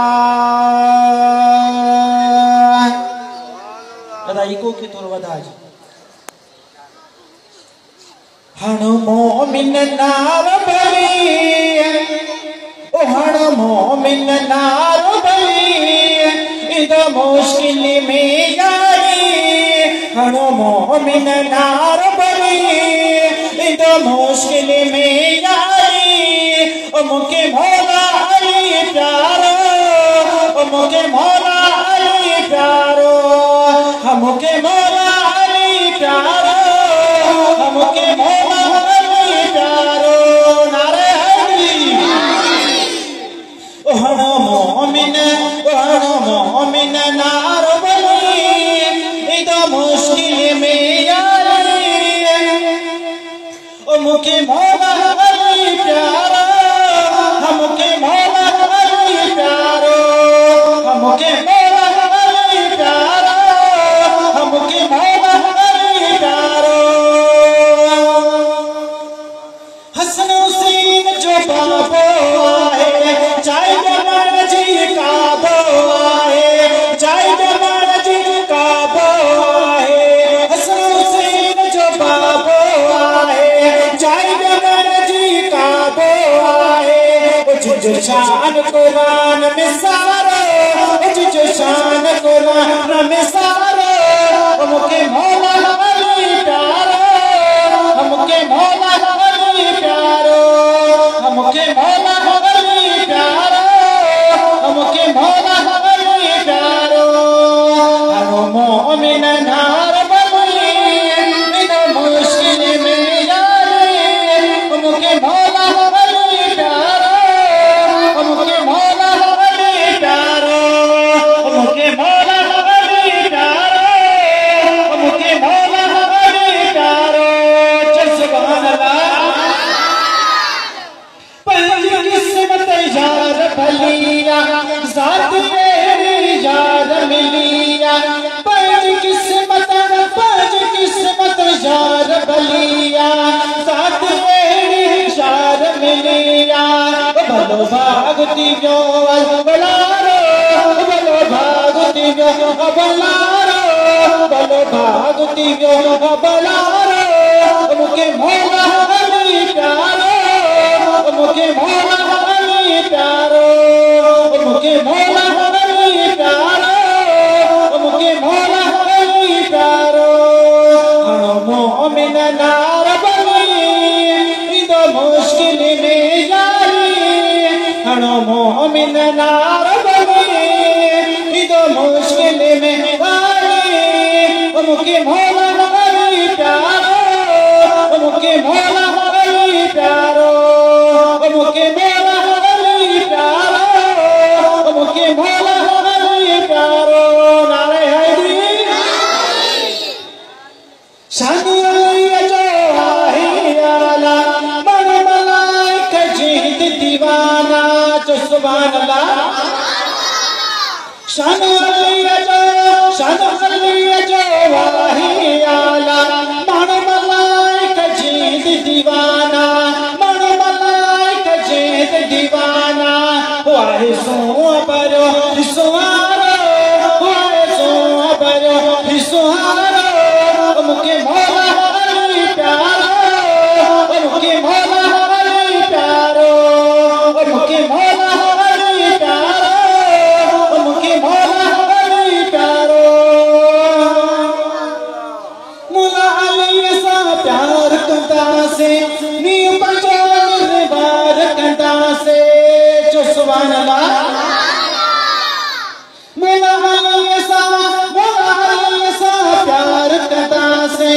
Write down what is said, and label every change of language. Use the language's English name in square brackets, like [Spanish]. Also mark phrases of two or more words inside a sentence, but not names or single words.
[Sindhi] अदा इको के थोरो वधाए हण मोमिन नार भली ओ हण मोमिन नार भली इद मुश्किल में यारी हण मोमिन नार भली इद मुश्किल में यारी ओ मुके मौला अली प्यारो ओ मुके मौला अली प्यारो मुके मौला अली प्यारो मुके मौला अली प्यारो नारे हरी हण मोमिन नार भली इद मुश्किल में यारी ओ मुके मौला अली प्यारो मुके मौला अली प्यारो मुके मौला अली प्यारो मुके मौला अली प्यारो। हसन हुसैन जो बाबो आहे चाहे जमाना जी काबो आहे चाहे जमाना जी काबो आहे हसन हुसैन जो बाबो आहे चाहे जमाना जी काबो आहे जो शान कुरान में सारो जो शान कुरान में सारो मुके मौला अली प्यारो मुके मौला अली प्यारो मुके मौला अली प्यारो मुके मौला अली प्यारो हर मोमिन नार भली इन मुश्किल में यारी मुके मौला अली प्यारो मुके मौला अली प्यारो मुके मौला अली प्यारो मुके मौला अली प्यारो। [Arabic] سبحان الله [Sindhi] पंज किस्मत यार भलिया ज़ात मेरी यार मिलिया पंज किस्मत यार भलिया ज़ात मेरी यार मिलिया भलो भागती जो बलारो भलो भागती जो बलारो भलो भागती जो बलारो मुके मौला अली प्यारो मुके मौला अली प्यारो मुके मौला अली प्यारो मुके मौला अली प्यारो हण मोमिन नार भली इद मुश्किल में यारी हण मोमिन नार भली इद मुश्किल में यारी मुके मौला अली प्यारो मुके मौला अली प्यारो मुके मौला अली प्यारो मुके मौला अली प्यारो नारे हैदरी शान अली जो आहे आला मन मलाइक जीत दीवाना जो [Arabic] سبحان الله [Sindhi] शान अली जो आहे आला मन मलाइक जीत दीवाना मन मलाइक जीत दीवाना वाहे सो परो सुहारो वाहे सो परो सुहारो मुके मौला अली प्यारो मुके मौला अली प्यारो मुके मौला अली प्यारो मुके मौला अली प्यारो। मौला अली सा प्यार कंदा से नी पंजोर बार कंदा से जो [Arabic] سبحان الله [Sindhi] मौला अली सा प्यार कंदा